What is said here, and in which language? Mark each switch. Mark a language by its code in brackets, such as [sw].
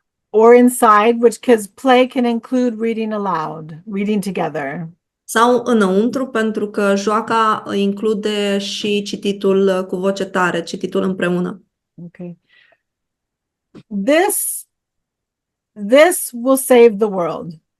[en] Or inside, which because play can include reading aloud, reading together. [ro] Sau înăuntru, pentru că joaca include și cititul cu voce tare, cititul împreună. [en] Okay. This will save the world.